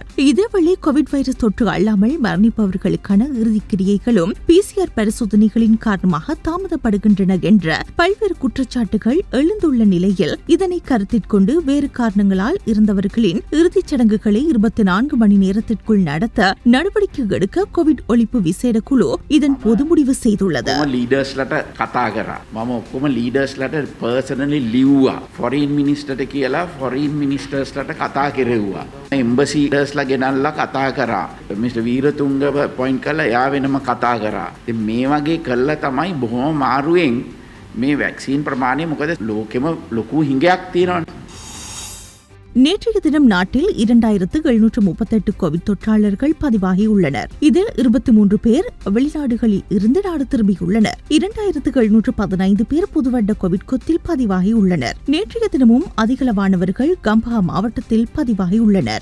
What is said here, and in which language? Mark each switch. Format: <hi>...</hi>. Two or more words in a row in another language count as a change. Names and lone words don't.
<ta>இதேவேளை கோவிட் வைரஸ் தொற்று அல்லாமல் மரணிப்பவர்களுக்கான இறுதிக்கிரியைகளும் PCR பரிசோதனைகளின் காரணமாக தாமதப்படுகின்றன என்ற பல்வேறு குற்றச்சாட்டுகள் எழுந்துள்ள நிலையில் இதனை கருத்திற்கொண்டு வேறு காரணங்களால் இருந்தவர்களின் இறுதிச் சடங்குகளை 24 மணி நேரத்திற்குள் நடத்த நடவடிக்கை எடுக்க கோவிட் ஒழிப்பு விசேட குழு இதன் போது முடிவு செய்துள்ளது.</ta> <si>ලීඩර්ස්ලට කතා කරා. මම ඔක්කොම ලීඩර්ස්ලට පර්සනලි ලිව්වා.</si> <en>foreign ministerට</en> <si>කියලා</si> <en>foreign ministersලට</en> <si>කතා කෙරෙව්වා.</si> <en>embassy leadersලා</en> <si>ගෙනල්ලා කතා කරා. මිස්ටර් වීරතුංගව පොයින්ට් කරලා එයා වෙනම කතා කරා. ඉතින් මේ වගේ කළා තමයි බොහොම මාරුවෙන් මේ වැක්සින් ප්‍රමාණය මොකද ලෝකෙම ලොකු හිඟයක් තියෙනවනේ.</si> <ta>நேற்றைய தினம் நாட்டில் 2,738 கோவிட் தொற்றாளர்கள் பதிவாகியுள்ளனர். இதில் 23 பேர் வெளிநாடுகளில் இருந்து நாடு திரும்பியுள்ளனர். 2,715 பேர் புதுவட்ட கோவிட் கொத்தில் பதிவாகியுள்ளனர். நேற்றைய தினமும் அதிகளவானவர்கள் கம்பஹா மாவட்டத்தில் பதிவாகியுள்ளனர்.</ta>